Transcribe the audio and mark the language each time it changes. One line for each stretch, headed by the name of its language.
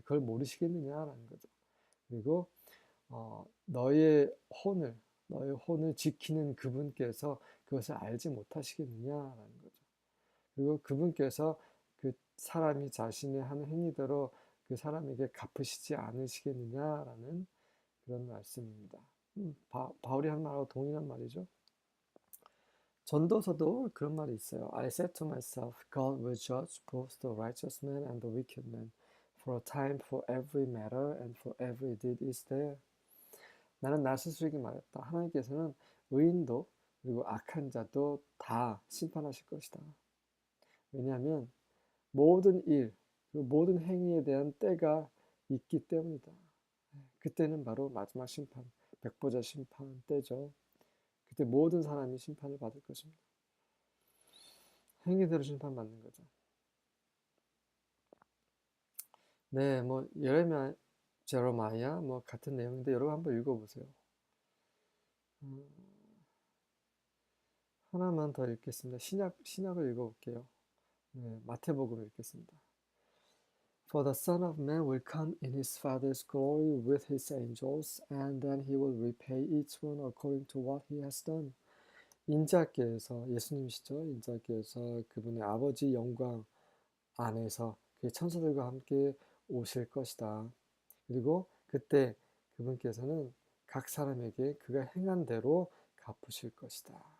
Korean: 그걸 모르시겠느냐라는 거죠. 그리고 너의 혼을 지키는 그분께서 그것을 알지 못하시겠느냐라는 거죠. 그리고 그분께서 그 사람이 자신의 하는 행위대로 그 사람에게 갚으시지 않으시겠느냐라는 그런 말씀입니다. 바울이 한 말하고 동일한 말이죠. 전도서도 그런 말이 있어요.
English: I said to myself, God will judge both the righteous man and the wicked man. For a time for every matter and for every deed is there.
Korean: 나는 나 스스로에게 말했다. 하나님께서는 의인도 그리고 악한 자도 다 심판하실 것이다. 왜냐하면 모든 일, 그리고 모든 행위에 대한 때가 있기 때문이다. 그때는 바로 마지막 심판, 백보자 심판 때죠. 그때 모든 사람이 심판을 받을 것입니다. 행위대로 심판받는 거죠. 네, 뭐 예레미야, 제레마야 뭐 같은 내용인데 여러분 한번 읽어보세요. 하나만 더 읽겠습니다. 신약을 읽어볼게요. 네, 마태복음 읽겠습니다.
English: For the Son of Man will come in his Father's glory with his angels, and then he will repay each one according to what he has done.
Korean: 인자께서 예수님이시죠. 인자께서 그분의 아버지 영광 안에서 그 천사들과 함께 오실 것이다. 그리고 그때 그분께서는 각 사람에게 그가 행한 대로 갚으실 것이다.